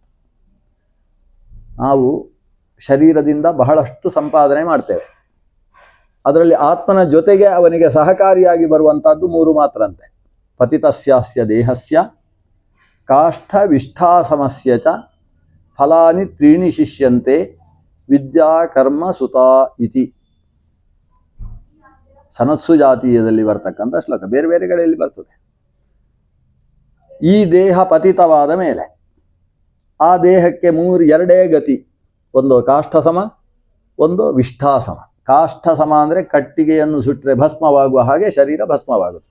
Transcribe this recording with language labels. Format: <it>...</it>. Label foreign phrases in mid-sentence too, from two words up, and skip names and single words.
<kn>ನಾವು ಶರೀರದಿಂದ ಬಹಳಷ್ಟು ಸಂಪಾದನೆ ಮಾಡ್ತೇವೆ. ಅದರಲ್ಲಿ ಆತ್ಮನ ಜೊತೆಗೆ ಅವನಿಗೆ ಸಹಕಾರಿಯಾಗಿ ಬರುವಂತಹದ್ದು ಮೂರು ಮಾತ್ರ ಅಂತೆ.</kn> <sa>ಪತಿತಸ್ಯಾಸ್ಯ ದೇಹಸ್ಯ ಕಾಷ್ಠ ವಿಷ್ಠಾಸಮಸ್ಯ ಚ ಫಲಾನಿ ತ್ರೀಣಿ ಶಿಷ್ಯಂತೆ ವಿದ್ಯಾ ಕರ್ಮ ಸುತಾ ಇತಿ.</sa> <kn>ಸನತ್ಸು ಜಾತೀಯದಲ್ಲಿ ಬರ್ತಕ್ಕಂಥ ಶ್ಲೋಕ. ಬೇರೆ ಬೇರೆ ಕಡೆಯಲ್ಲಿ ಬರ್ತದೆ. ಈ ದೇಹ ಪತಿತವಾದ ಮೇಲೆ ಆ ದೇಹಕ್ಕೆ ಎರಡೇ ಗತಿ. ಒಂದು ಕಾಷ್ಠಸಮ, ಒಂದು ವಿಷ್ಠಾಸಮ. ಕಾಷ್ಠಸಮ ಅಂದರೆ ಕಟ್ಟಿಗೆಯನ್ನು ಸುಟ್ಟರೆ ಭಸ್ಮವಾಗುವ ಹಾಗೆ ಶರೀರ ಭಸ್ಮವಾಗುತ್ತೆ.</kn>